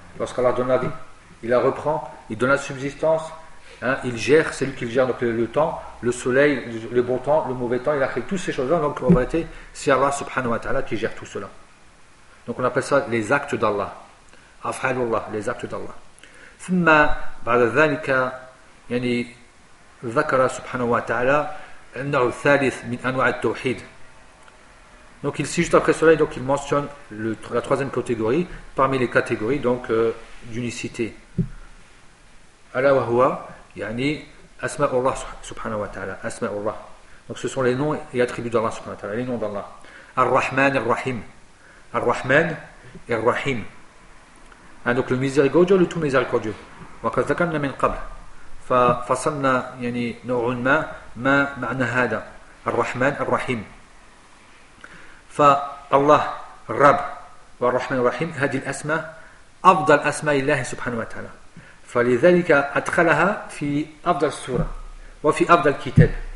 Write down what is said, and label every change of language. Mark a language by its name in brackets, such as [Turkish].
[French] Lorsqu'Allah donne la vie, il la reprend, il donne la subsistance, hein, il gère, c'est lui qui gère donc le temps, le soleil, le bon temps, le mauvais temps, il a créé toutes ces choses-là, donc en vérité, c'est Allah subhanahu wa ta'ala qui gère tout cela. Donc on appelle ça les actes d'Allah. Af'alullah, les actes d'Allah. [Arabic] ثم بعد ذلك يعني ذكر سبحانه وتعالى النوع الثالث من انواع التوحيد. [French] Donc ici juste après cela, donc il mentionne la troisième catégorie parmi les catégories donc d'unicité. [Arabic] الا وهو يعني اسماء الله سبحانه وتعالى. اسماء الله. [French] Donc ce sont les noms et attributs d'Allah سبحانه وتعالى, les noms d'Allah. Ar-Rahman Ar-Rahim. Ar-Rahman et Ar-Rahim. Hein, donc le miséricordieux, le tout miséricordieux. [Arabic] وَقَدْ ذَكَرْنَا مِنْ قَبْلِ فَصَلْنَا يَنِي نَوْعٌ مَا مَا مَعْنَا هَذَا Ar-Rahman, Ar-Rahim. فَاللَّهُ الرَّبُّ وَالرَّحْمَنُ الرَّحِيمُ هَذِي الْأَسْمَى أَفْضَلُ أَسْمَاءِ اللَّهِ سُبْحَانَهُ وَتَعَالَى فَلِذَلِكَ أَدْخَلَهَا فِي أَفْضَلِ السُّورَةِ وَفِي أَفْضَلِ الْكِتَابِ.